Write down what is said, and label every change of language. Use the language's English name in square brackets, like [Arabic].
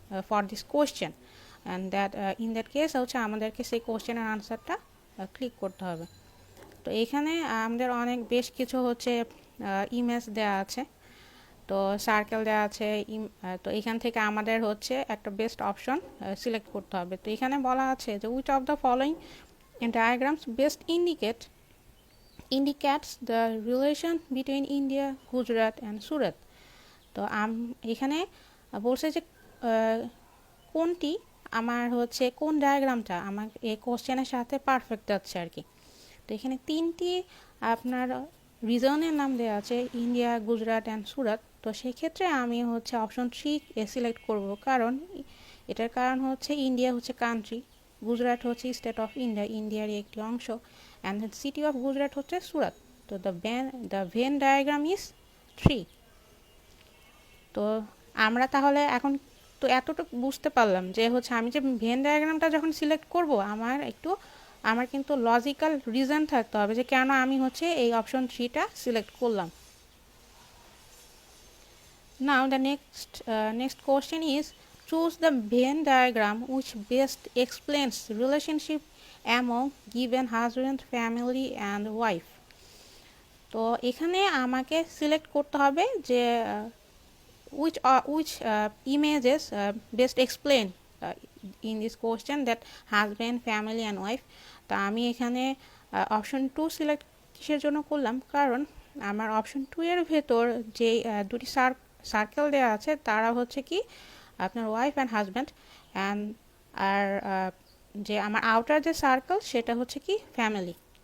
[English] for this question, and that in that case [Bangla] হচ্ছে আমাদেরকে সেই কোশ্চেনের আনসারটা ক্লিক করতে হবে। তো এখানে আমাদের অনেক বেশ কিছু হচ্ছে ইমেজ দেওয়া আছে, তো সার্কেল দেওয়া আছে। তো এখান থেকে আমাদের হচ্ছে একটা বেস্ট অপশন সিলেক্ট করতে হবে। তো এখানে বলা আছে যে [English] which of the following diagrams best indicates the relation between India, Gujarat and Surat। [Bangla] তো এখানে বলছে যে কোনটি আমার হচ্ছে কোন ডায়াগ্রামটা আমার এই কোশ্চেনের সাথে পারফেক্ট যাচ্ছে আর কি। তো এখানে তিনটি আপনার রিজনের নাম দেওয়া আছে, ইন্ডিয়া, গুজরাট অ্যান্ড সুরাত। তো সেক্ষেত্রে আমি হচ্ছে অপশন 3 সিলেক্ট করব, কারণ এটার কারণ হচ্ছে ইন্ডিয়া হচ্ছে কান্ট্রি, গুজরাট হচ্ছে স্টেট অফ ইন্ডিয়া, ইন্ডিয়ারই একটি অংশ, and the city of Gujarat হচ্ছে সুরাত। তো [English] The Venn diagram is 3। [Bangla] তো আমরা তাহলে এখন তো এতটুকু বুঝতে পারলাম যে হচ্ছে আমি যে ভেন ডায়াগ্রামটা যখন সিলেক্ট করব আমার কিন্তু লজিক্যাল রিজন থাকতে হবে যে কেন আমি হচ্ছে এই অপশন 3টা সিলেক্ট করলাম। [English] Now the next question is choose the Venn diagram which best explains relationship among given husband, family and wife। [Bangla] তো এখানে আমাকে সিলেক্ট করতে হবে যে [English] which images best explain in this question that husband, family and wife। [Bangla] তা আমি এখানে option 2 select কিসের জন্য করলাম, কারণ আমার অপশন 2 এর ভেতর যে দুটি সার্কেল দেওয়া আছে তারা হচ্ছে কি আপনার ওয়াইফ অ্যান্ড হাজব্যান্ড, অ্যান্ড আর যে আমার আউটার যে সার্কেল সেটা হচ্ছে কি ফ্যামিলি।